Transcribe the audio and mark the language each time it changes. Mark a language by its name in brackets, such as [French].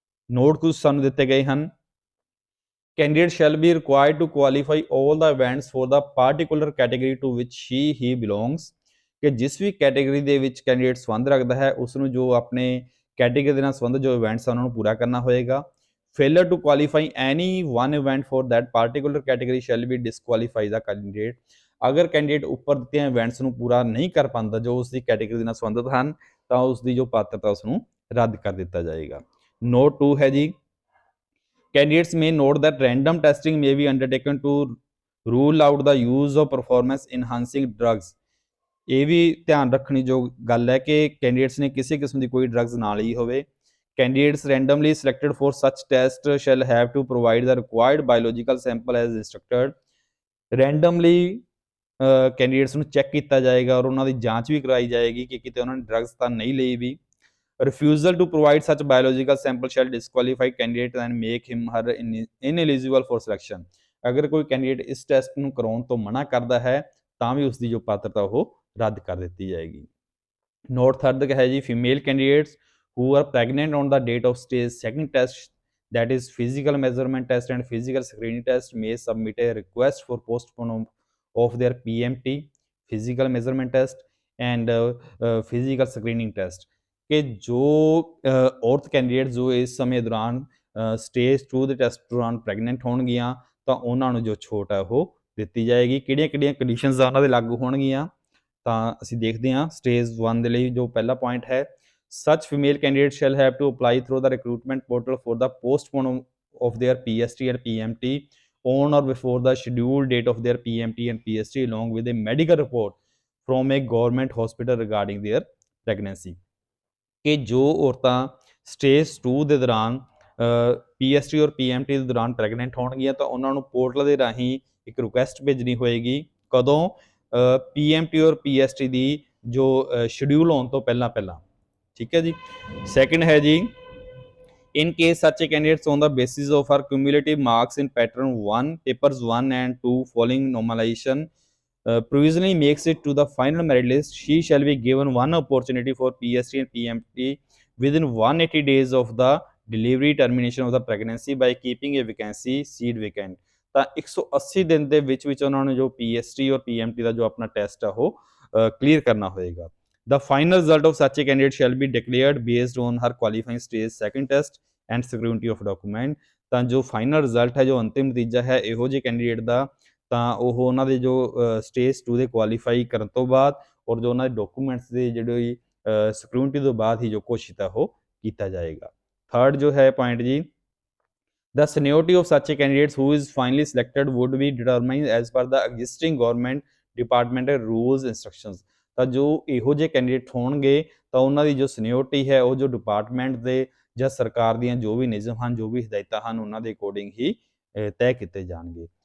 [Punjabi] Note ਕੁਝ ਸਾਨੂੰ ਦਿੱਤੇ ਗਏ ਹਨ। [English] Candidate shall be required to qualify all the events for the particular category to which he belongs, [Punjabi] ਕਿ ਜਿਸ ਵੀ ਕੈਟੇਗਰੀ ਦੇ ਵਿੱਚ ਕੈਂਡੀਡੇਟ ਸੰਬੰਧ ਰੱਖਦਾ ਹੈ ਉਸ ਨੂੰ ਜੋ ਆਪਣੇ ਕੈਟੇਗਰੀ ਦੇ ਨਾਲ ਸੰਬੰਧਿਤ ਜੋ ਇਵੈਂਟਸ ਹਨ ਉਹਨਾਂ ਨੂੰ ਪੂਰਾ ਕਰਨਾ ਹੋਏਗਾ। [English] Failure to qualify any one event for that particular category shall be disqualify the candidate। [Punjabi] ਅਗਰ ਕੈਂਡੀਡੇਟ ਉੱਪਰ ਦਿੱਤੀਆਂ ਇਵੈਂਟਸ ਨੂੰ ਪੂਰਾ ਨਹੀਂ ਕਰ ਪਾਉਂਦਾ ਜੋ ਉਸ ਦੀ ਕੈਟੇਗਰੀ ਦੇ ਨਾਲ ਸੰਬੰਧਿਤ ਹਨ ਤਾਂ ਉਸ ਦੀ ਜੋ ਪਾਤਰਤਾ ਉਸ ਨੂੰ ਰੱਦ ਕਰ ਦਿੱਤਾ ਜਾਏਗਾ। ਨੋਟ 2 ਹੈ ਜੀ, [English] candidates may note that random testing may be undertaken to rule out the use of performance enhancing drugs। [Punjabi] ਇਹ ਵੀ ਧਿਆਨ ਰੱਖਣੀ ਜੋ ਗੱਲ ਹੈ ਕਿ ਕੈਂਡੀਡੇਟਸ ਨੇ ਕਿਸੇ ਕਿਸਮ ਦੀ ਕੋਈ ਡਰੱਗਸ ਨਾ ਲਈ ਹੋਵੇ। [English] Candidates randomly selected for such test shall have to provide the required biological sample as instructed। [Punjabi] randomly candidates ਨੂੰ ਚੈੱਕ ਕੀਤਾ ਜਾਏਗਾ ਔਰ ਉਹਨਾਂ ਦੀ ਜਾਂਚ ਵੀ ਕਰਵਾਈ ਜਾਏਗੀ ਕਿ ਕਿਤੇ ਉਹਨਾਂ ਨੇ ਡਰੱਗਸ ਤਾਂ ਨਹੀਂ ਲਈ ਵੀ। [English] Refusal to provide such biological sample shall disqualify candidate and make him her ineligible for selection। [Punjabi] ਅਗਰ ਕੋਈ ਕੈਂਡੀਡੇਟ ਇਸ ਟੈਸਟ ਨੂੰ ਕਰਾਉਣ ਤੋਂ ਮਨਾ ਕਰਦਾ ਹੈ ਤਾਂ ਵੀ ਉਸ ਦੀ ਜੋ ਪਾਤਰਤਾ ਉਹ ਰੱਦ ਕਰ ਦਿੱਤੀ ਜਾਏਗੀ। ਨੋਟ 3 ਹੈ ਜੀ, female candidates [English] who are pregnant on the date of stage 2nd test, that is physical measurement test and physical screening test, may submit a request for postponement of their PMT, physical measurement test and physical screening test। [Punjabi] ਕਿ ਜੋ ਔਰਤ candidate ਜੋ ਇਸ ਸਮੇਂ ਦੌਰਾਨ stage 2 ਦੇ test ਦੌਰਾਨ pregnant ਹੋਣਗੀਆਂ ਤਾਂ ਉਹਨਾਂ ਨੂੰ ਜੋ ਛੋਟ ਹੈ ਉਹ ਦਿੱਤੀ ਜਾਏਗੀ। ਕਿਹੜੀਆਂ ਕੰਡੀਸ਼ਨਸ ਆ ਉਹਨਾਂ ਦੇ ਲਾਗੂ ਹੋਣਗੀਆਂ ਤਾਂ ਅਸੀਂ ਦੇਖਦੇ ਹਾਂ। ਸਟੇਜ 1 ਦੇ ਲਈ ਜੋ ਪਹਿਲਾ ਪੁਆਇੰਟ ਹੈ, [English] such female candidates shall have to apply through the recruitment portal for the postponement of their PST and PMT on or before the scheduled date of their PMT and PST along with a medical report from a government hospital regarding their pregnancy। [Punjabi] ਕਿ ਜੋ ਔਰਤਾਂ stage 2 ਦੇ ਦੌਰਾਨ PST ਔਰ PMT ਦੇ ਦੌਰਾਨ pregnant ਹੋਣਗੀਆਂ ਤਾਂ ਉਹਨਾਂ ਨੂੰ ਪੋਰਟਲ ਦੇ ਰਾਹੀਂ ਇੱਕ ਰਿਕੁਐਸਟ ਭੇਜਣੀ ਹੋਏਗੀ। ਕਦੋਂ? ਪੀਐਮਟੀ ਔਰ ਪੀਐਸਟੀ ਦੀ ਜੋ ਸ਼ਡਿਊਲ ਹੋਣ ਤੋਂ ਪਹਿਲਾਂ। ਠੀਕ ਹੈ ਜੀ। ਸੈਕਿੰਡ ਹੈ ਜੀ, [English] in case such a candidates on the basis of her cumulative marks in pattern 1 papers 1 and 2 following normalization provisionally makes it to the final merit list, she shall be given one opportunity for PST and PMT within 180 days of the delivery termination of the pregnancy by keeping a vacancy seat vacant। [Punjabi] ਤਾਂ 180 ਦਿਨ ਦੇ ਵਿੱਚ ਉਹਨਾਂ ਨੂੰ ਜੋ PST ਔਰ PMT ਦਾ ਜੋ ਆਪਣਾ ਟੈਸਟ ਆ ਉਹ ਕਲੀਅਰ ਕਰਨਾ ਹੋਏਗਾ। [English] The final result of such a candidate shall be declared based on her qualifying stage second test and scrutiny of document। [Punjabi] ਤਾਂ ਜੋ ਫਾਈਨਲ ਰਿਜ਼ਲਟ ਹੈ, ਜੋ ਅੰਤਿਮ ਨਤੀਜਾ ਹੈ ਇਹੋ ਜਿਹੇ ਕੈਂਡੀਡੇਟ ਦਾ, ਤਾਂ ਉਹ ਉਹਨਾਂ ਦੇ ਜੋ ਸਟੇਜ 2 ਦੇ ਕੁਆਲੀਫਾਈ ਕਰਨ ਤੋਂ ਬਾਅਦ ਔਰ ਜੋ ਉਹਨਾਂ ਦੇ ਡਾਕੂਮੈਂਟਸ ਦੇ ਜਿਹੜੀ ਸਕਰੂਟਨੀ ਤੋਂ ਬਾਅਦ ਹੀ ਜੋ ਘੋਸ਼ਿਤ ਹੈ ਉਹ ਕੀਤਾ ਜਾਏਗਾ। ਥਰਡ ਜੋ ਹੈ ਪੁਆਇੰਟ ਜੀ, [English] the seniority of such a candidate who is finally selected would be determined as per the existing government departmental rules instructions। [Punjabi] ਤਾਂ ਜੋ ਇਹੋ ਜਿਹੇ ਕੈਂਡੀਡੇਟ ਹੋਣਗੇ ਤਾਂ ਉਹਨਾਂ ਦੀ ਜੋ ਸੀਨੀਅਰਟੀ ਹੈ ਉਹ ਜੋ ਡਿਪਾਰਟਮੈਂਟ ਦੇ ਜਾਂ ਸਰਕਾਰ ਦੀਆਂ ਜੋ ਵੀ ਨਿਯਮ ਹਨ, ਜੋ ਵੀ ਹਦਾਇਤਾਂ ਹਨ, ਉਹਨਾਂ ਦੇ ਅਕੋਰਡਿੰਗ ਹੀ ਤੈਅ ਕੀਤੇ ਜਾਣਗੇ।